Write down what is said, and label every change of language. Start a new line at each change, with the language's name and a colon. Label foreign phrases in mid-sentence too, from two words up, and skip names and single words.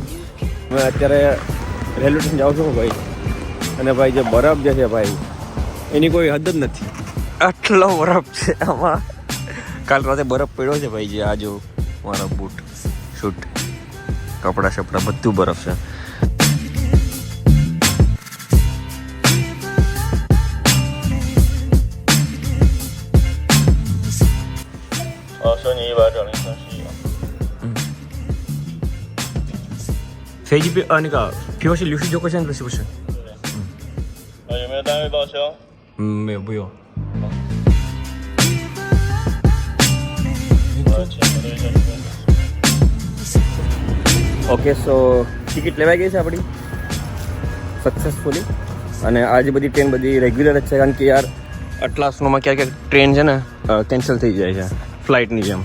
Gujarati: મેં અત્યારે રેલવે સ્ટેશન જાઉં છું ભાઈ, અને ભાઈ જે બરફ જે છે ભાઈ એની કોઈ હદ જ નથી. આટલો બરફ છે આમાં. કાલ રાતે બરફ પડ્યો છે ભાઈ. જે આ જો મારા બૂટ શૂટ કપડાં શપડા બધું બરફ છે.
Chinese: 飞机那个皮尤是69块钱的，是不是？有没有单位报销？没有，不用。
English: okay, so
Gujarati: ટિકિટ લેવાઈ ગઈ છે આપણી સક્સેસફુલી. અને આજે બધી ટ્રેન બધી રેગ્યુલર જ છે, કારણ કે યાર આટલા સ્નોમાં ક્યાંક ક્યાંક ટ્રેન છે ને કેન્સલ થઈ જાય છે ફ્લાઇટની જેમ.